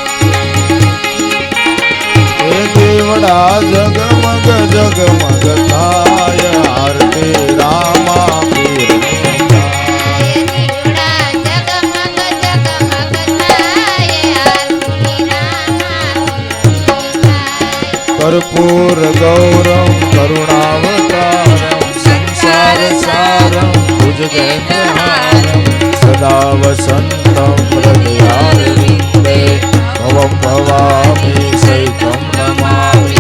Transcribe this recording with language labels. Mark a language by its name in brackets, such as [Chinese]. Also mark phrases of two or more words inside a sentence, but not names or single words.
[Gujarati] એ દીવડા જગમગ જગમગ થાય, આરતી રામા પીરની થાય. [Sanskrit] कर्पूर गौरम करुणावतारम संसार सारम भुजगेन्द्रहारम सदा वसंतम हृदयारविंदे भवं भवामि सहितं नमामि।